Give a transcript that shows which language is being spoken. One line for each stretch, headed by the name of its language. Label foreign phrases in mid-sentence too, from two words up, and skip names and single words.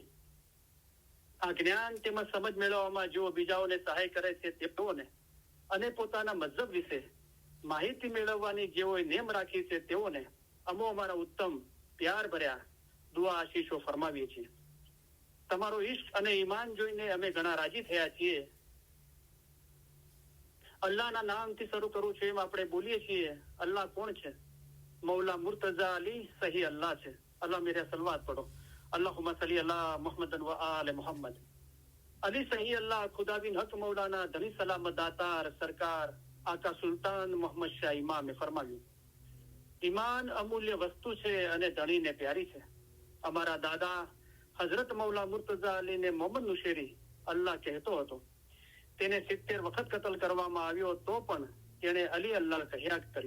Gujarati: આ જ્ઞાન તેમજ સમજ મેળવવામાં જેઓ બીજાઓને સહાય કરે છે તેઓને, અને પોતાના મઝહબ વિશે માહિતી મેળવવાની જેઓએ નેમ રાખી છે તેઓને અમો અમારા ઉત્તમ પ્યાર ભર્યા દુઆ આશીષો ફરમાવીએ છીએ. તમારો ઈશ્ક અને ઈમાન જોઈને અમે ઘણા રાજી થયા છીએ. અલ્લાહના નામથી શરૂ કરું છું એમ આપણે બોલીએ છીએ. અલ્લાહ કોણ છે? મૌલા મુર્તઝા અલી સહી અલ્લાહ છે.
Hindi: अल्लाह मेरे सलवात पढ़ो.
Arabic: اللهم صل على محمد وآل محمد.
Gujarati: अली सही अल्लाह खुदा बिन हक मौलाना धनी सलामत दातार सरकार आका सुल्तान मोहम्मद शाह इमामे ફરમાવ્યું, ઈમાન અમૂલ્ય વસ્તુ છે અને ધણીને પ્યારી છે. અમારા દાદા હઝરત મૌલા મુર્તઝા અલીને મોહમ્મદ નુશેરી અલ્લાહ કહેતો હતો. તેને 70 વખત કતલ કરવામાં આવ્યો તો પણ તેણે અલી અલ્લાહ કહ્યા કર્યું.